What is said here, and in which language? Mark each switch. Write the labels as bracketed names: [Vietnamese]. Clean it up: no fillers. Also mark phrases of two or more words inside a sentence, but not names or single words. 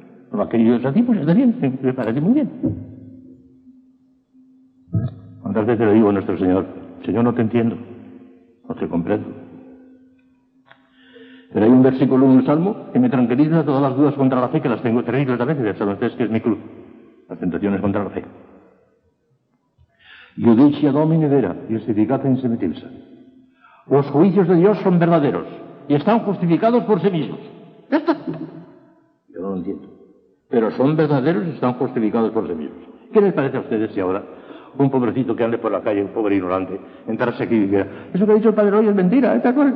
[Spanish] No ha querido eso a ti, pues está bien, me parece muy bien. ¿Cuántas veces le digo a nuestro Señor, Señor, no te entiendo, no te comprendo? Pero hay un versículo en un salmo que me tranquiliza todas las dudas contra la fe, que las tengo terribles a veces, ya saben ustedes que es mi cruz, las tentaciones contra la fe. [Latin] Judicia Domini vera, justificata in se metilsa. [Spanish] Los juicios de Dios son verdaderos y están justificados por sí mismos. Ya está. Yo no lo entiendo. Pero son verdaderos y están justificados por sí mismos. ¿Qué les parece a ustedes si ahora un pobrecito que ande por la calle, un pobre ignorante, entrarse aquí y dijera, eso que ha dicho el padre hoy es mentira, ¿te acuerdas?